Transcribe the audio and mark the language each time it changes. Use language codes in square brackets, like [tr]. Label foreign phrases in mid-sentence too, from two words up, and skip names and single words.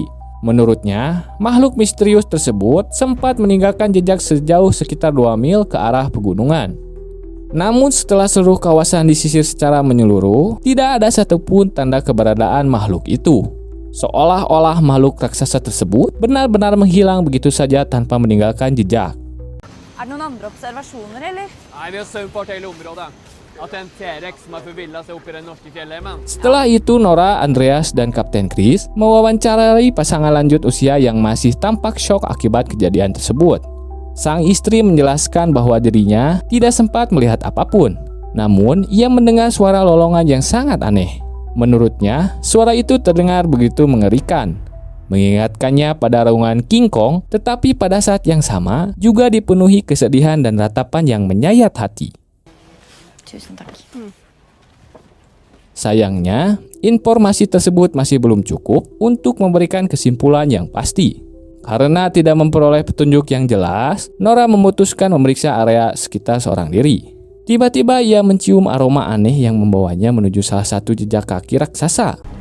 [id] Menurutnya, makhluk misterius tersebut sempat meninggalkan jejak sejauh sekitar 2 mil ke arah pegunungan. Namun setelah seluruh kawasan disisir secara menyeluruh, tidak ada satupun tanda keberadaan makhluk itu. Seolah-olah makhluk raksasa tersebut benar-benar menghilang begitu saja tanpa meninggalkan jejak. [no] Er det noen andre observasjoner, eller? Nei, vi har søkt på hele området. At en T-rex som har forvillet seg opp i den norske fjelleimen. [id] Setelah itu, Nora, Andreas, dan Kapten Chris mewawancarai pasangan lanjut usia yang masih tampak syok akibat kejadian tersebut. Sang istri menjelaskan bahwa dirinya tidak sempat melihat apapun. Namun, ia mendengar suara lolongan yang sangat aneh. Menurutnya, suara itu terdengar begitu mengerikan. mengingatkannya pada raungan King Kong, tetapi pada saat yang sama juga dipenuhi kesedihan dan ratapan yang menyayat hati. [no] Tusen takk. [id] Sayangnya, informasi tersebut masih belum cukup untuk memberikan kesimpulan yang pasti. Karena tidak memperoleh petunjuk yang jelas, Nora memutuskan memeriksa area sekitar seorang diri. Tiba-tiba ia mencium aroma aneh yang membawanya menuju salah satu jejak kaki raksasa.